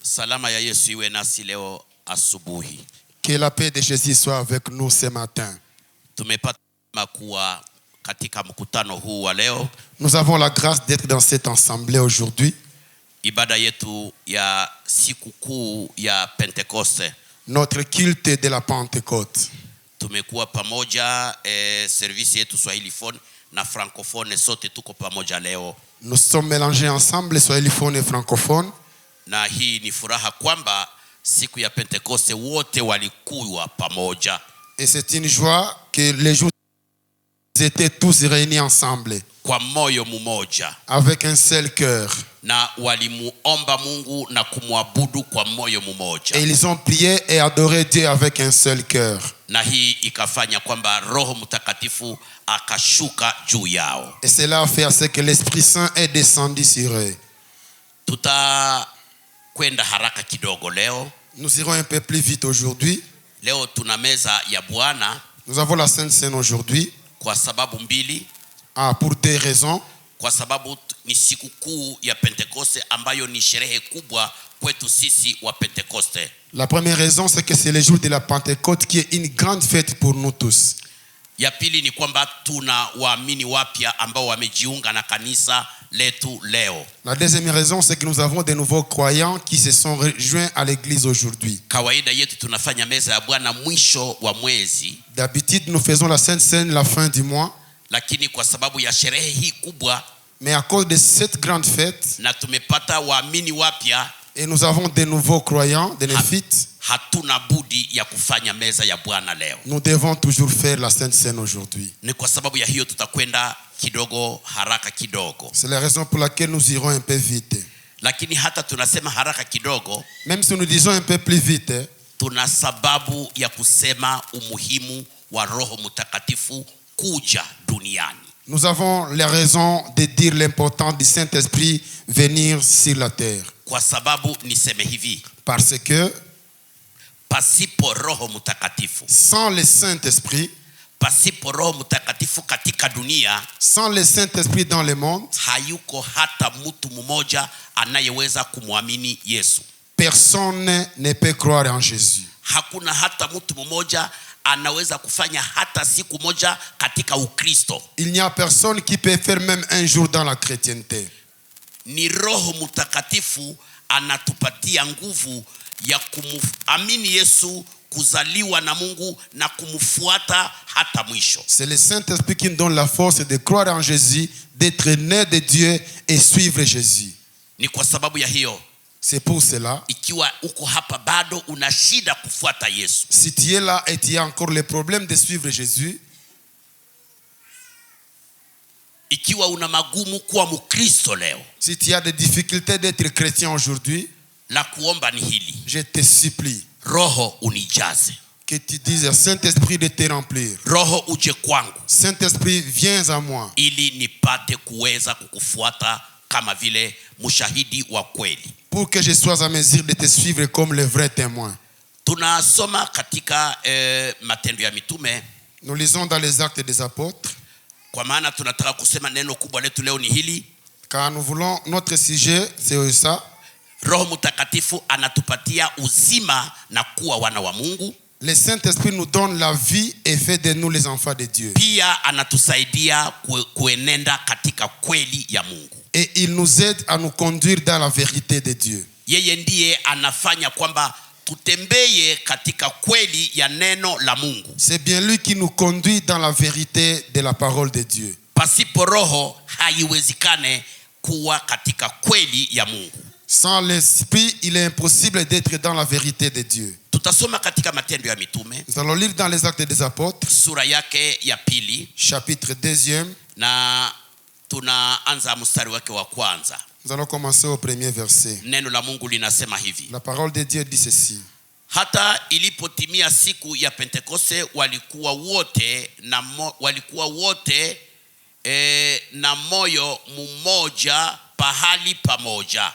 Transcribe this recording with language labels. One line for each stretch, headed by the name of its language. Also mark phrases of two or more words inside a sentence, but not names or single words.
Swahili: Salama ya Yesu iwe nasi leo asubuhi.
French: Que la paix de Jésus soit avec nous ce matin.
Swahili: Tumepata kuwa katika mkutano huu wa leo.
French: Nous avons la grâce d'être dans cette assemblée aujourd'hui.
Swahili: Ibada yetu ya sikukuu ya Pentekoste.
French: Notre culte de la Pentecôte.
Swahili: Tumekuwa pamoja service yetu Swahili phone na francophone sote tuko pamoja leo.
French: Nous sommes mélangés ensemble, swahiliphone et francophone.
Swahili: Na hii ni furaha kwamba siku ya Pentekoste wote walikuwa pamoja.
French: Et c'est une joie que les jours étaient tous réunis ensemble.
Swahili: Kwa moyo mmoja.
French: Avec un seul cœur.
Swahili: Na walimuomba Mungu na kumwabudu kwa moyo mmoja.
French: Et ils ont prié et adoré Dieu avec un seul cœur.
Swahili: Na hii ikafanya kwamba Roho Mtakatifu akashuka juu yao.
French: Et cela a fait à ce que l'Esprit Saint est descendu sur eux.
Swahili: Tutakwenda haraka kidogo leo.
French: Nous irons un peu plus vite aujourd'hui.
Swahili: Leo tuna meza ya Bwana.
French: Nous avons la Sainte Seine aujourd'hui.
Swahili: Kwa sababu mbili.
French: Pour deux raisons.
Swahili: Kwa sababu ni sikukuu ya Pentekoste ambayo ni sherehe kubwa kwetu sisi wa Pentekoste.
French: La première raison, c'est que c'est le jour de la Pentecôte qui est une grande fête pour nous tous.
Swahili: Ya pili ni kwamba tuna waamini wapya ambao wamejiunga na kanisa letu leo.
French: La deuxième raison, c'est que nous avons de nouveaux croyants qui se sont rejoints à l'église aujourd'hui.
Swahili: Kawaida yetu tunafanya meza ya Bwana mwisho wa mwezi.
French: D'habitude, nous faisons la Sainte Seine la fin du mois.
Swahili: Lakini kwa sababu ya sherehe hii kubwa,
French: mais à cause de cette grande fête,
Swahili: na tumepata waamini wapya,
French: et nous avons de nouveaux croyants, de néophytes,
Swahili: hatuna budi ya kufanya meza ya Bwana leo.
French: Nous devons toujours faire la Sainte Seine aujourd'hui.
Swahili: Ni kwa sababu ya hiyo tutakwenda kidogo haraka kidogo.
French: C'est la raison pour laquelle nous irons un peu vite.
Swahili: Lakini hata tunasema haraka kidogo,
French: même si nous disons un peu plus vite,
Swahili: tuna sababu ya kusema umuhimu wa Roho Mtakatifu kuja duniani.
French: Nous avons la raison de dire l'importance du Saint-Esprit venir sur la terre.
Swahili: Kwa sababu niseme hivi,
French: parce que
Swahili: pasipo Roho Mtakatifu,
French: sans le Saint-Esprit,
Swahili: pasipo Roho Mtakatifu katika dunia,
French: sans le Saint-Esprit dans le monde,
Swahili: hayuko hata mtu mmoja anayeweza kumwamini Yesu.
French: Personne ne peut croire en Jésus.
Swahili: Hakuna hata mtu mmoja anaweza kufanya hata siku moja katika Ukristo.
French: Il n'y a personne qui peut faire même un jour dans la chrétienté.
Swahili: Ni Roho Mtakatifu anatupatia nguvu ya kumamini Yesu, kuzaliwa na Mungu na kumfuata hata mwisho.
French: C'est le Saint-Esprit qui nous donne la force de croire en Jésus, d'être né de Dieu et suivre Jésus.
Swahili: Ni kwa sababu ya hiyo,
French: c'est pour cela,
Swahili: ikiwa uko hapa bado una shida kufuata Yesu,
French: si tu es là et tu as encore le problème de suivre Jésus,
Swahili: ikiwa una magumu kuwa Mkristo leo,
French: si tu as des difficultés d'être chrétien aujourd'hui,
Swahili: la kuomba ni hili,
French: je te supplie,
Swahili: Roho unijaze.
French: Que tu dises au Saint-Esprit de te remplir.
Swahili: Roho uje kwangu.
French: Saint-Esprit, viens à moi.
Swahili: Ili nipate kuweza kukufuata kama vile mshahidi wa kweli.
French: Pour que je sois à mesure de te suivre comme le vrai témoin.
Swahili: Tunasoma katika Matendo ya Mitume.
French: Nous lisons dans les Actes des Apôtres.
Swahili: Kwa maana tunataka kusema neno kubwa letu leo ni hili.
French: Car nous voulons, notre sujet c'est ça.
Swahili: Roho Mtakatifu anatupatia uzima na kuwa wana wa Mungu.
French: Le Saint-Esprit nous donne la vie et fait de nous les enfants de Dieu.
Swahili: Pia anatusaidia kuenenda katika kweli ya Mungu.
French: Et il nous aide à nous conduire dans la vérité de Dieu.
Swahili: Yeye ndiye anafanya kwamba tutembeye katika kweli ya neno la Mungu.
French: C'est bien lui qui nous conduit dans la vérité de la parole de Dieu.
Swahili: Pasipo Roho haiwezekane kuwa katika kweli ya Mungu.
French: Sans l'Esprit, il est impossible d'être dans la vérité de Dieu.
Swahili: Tutasoma katika Matendo ya Mitume.
French: Nous allons lire dans les Actes des Apôtres.
Swahili: Sura yake ya pili.
French: Chapitre 2.
Swahili: Na tunaanza mstari wake wa kwanza.
French: Nous allons commencer au premier verset.
Swahili: Neno la Mungu linasema hivi.
French: La parole de Dieu dit ceci.
Swahili: Hata ilipotimia siku ya Pentekoste walikuwa wote na moyo mmoja pahali pamoja.